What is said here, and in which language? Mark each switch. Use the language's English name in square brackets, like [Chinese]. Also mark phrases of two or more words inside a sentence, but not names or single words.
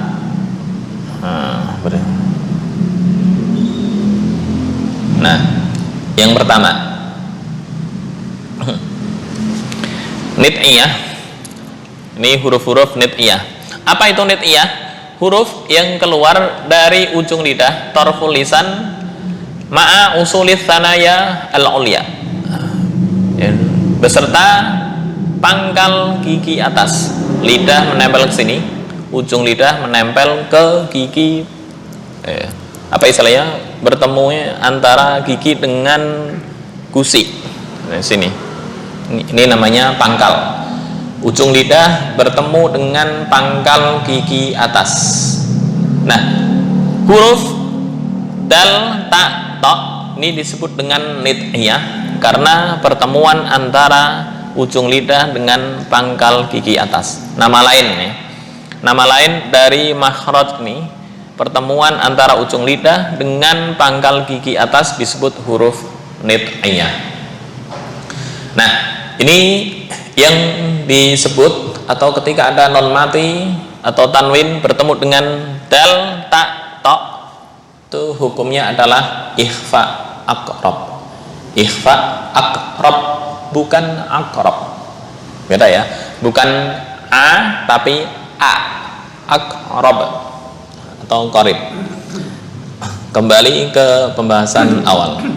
[Indonesian] Nah, yang pertama nid'iyah. Ini huruf-huruf nid'iyah. Apa itu nid'iyah? Huruf yang keluar dari ujung lidah, [Arabic] طرف اللسان مع أصول الثنايا العليا, [Indonesian] beserta pangkal gigi atas. Lidah menempel ke sini, ujung lidah menempel ke gigi apa istilahnya, bertemu antara gigi dengan gusi. Nah, sini ini namanya pangkal. Ujung lidah bertemu dengan pangkal gigi atas. Nah, huruf dal, ta, to ini disebut dengan nid'iyah karena pertemuan antara ujung lidah dengan pangkal gigi atas. Nama lain ya. Nama lain dari makhraj ini, pertemuan antara ujung lidah dengan pangkal gigi atas disebut huruf nid'iyah. Nah, ini yang disebut, atau ketika ada non mati atau tanwin bertemu dengan dal, ta, to, itu hukumnya adalah [Arabic] إخفاء أقرب. إخفاء أقرب, [Indonesian] bukan aqrab. Beda ya, bukan a tapi a. Aqrab atau qarib. Kembali ke pembahasan awal.